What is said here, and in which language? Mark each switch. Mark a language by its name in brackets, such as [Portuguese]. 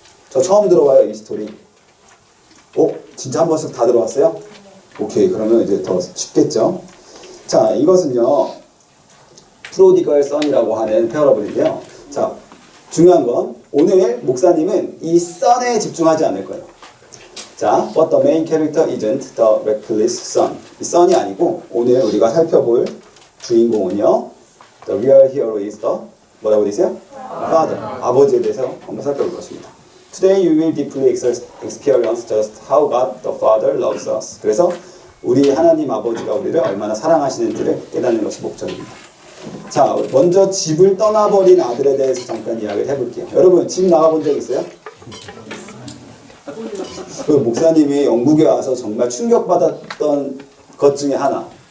[Korean] 저 처음 들어봐요, 이 스토리. 진짜 한 번씩 다 들어봤어요? 오케이, 그러면 이제 더 쉽겠죠? 자, 이것은요, 프로디걸 선이라고 하는 페어러블인데요. 자, 중요한 건 오늘 목사님은 이 son에 집중하지 않을 거예요. [English] 자, but the main character isn't the reckless son. [Korean] 이 son이 아니고 오늘 우리가 살펴볼 주인공은요, [English] the real hero is the [Korean] 뭐라고 되세요? [English] Father. [Korean] 아버지에 대해서 한번 살펴볼 것입니다. [English] Today you will deeply experience just how God the Father loves us. [Korean] 그래서 우리 하나님 아버지가 우리를 얼마나 사랑하시는지를 깨닫는 것이 목적입니다. 자, 먼저 집을 떠나버린 아들에 대해서 잠깐 이야기를 해볼게요. 여러분, 집 나가본 적 있어요? 그 목사님이 영국에 와서 정말 충격받았던 것 중에 하나.